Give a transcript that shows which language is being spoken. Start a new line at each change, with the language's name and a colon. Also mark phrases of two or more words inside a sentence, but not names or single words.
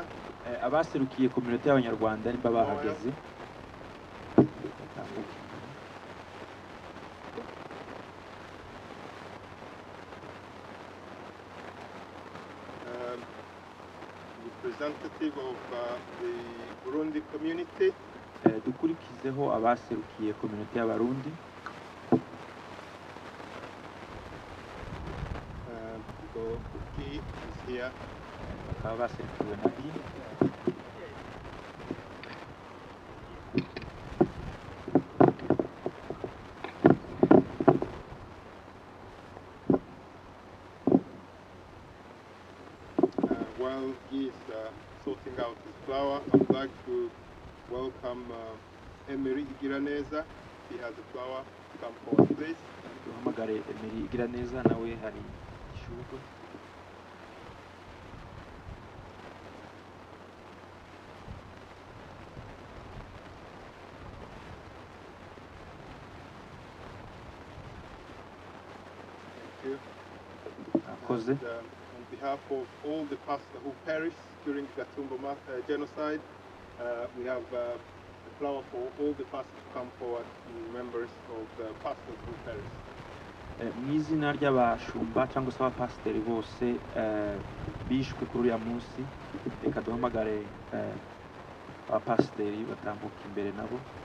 Kinyarwanda: Abaserukiye community y'Abanyarwanda nimba bahageze.
English: Representative of the Burundi community.
Kinyarwanda: Dukurikizeho abaserukiye community y'Abarundi.
English: Kuki is here.
Kinyarwanda: Bakaba baserukiwe na Bi.
English: While he is sorting out his flower, I would like to welcome Emery Igiraneza. He has a flower. Come forward, please.
Kinyarwanda: Duhamagare Emery Igiraneza nawe hari ishurwe.
English: Thank you.
Kinyarwanda: Akoze.
English: And, on behalf of all the pastors who perished during Gatumba genocide, we have a flower for all the pastors to come forward in remembrance of the pastors who perished.
Kinyarwanda: Mu izina ry'abashumba cyangwa se abapasiteri bose bishwe kuri uriya munsi, reka duhamagare abapasiteri batambuka imbere nabo.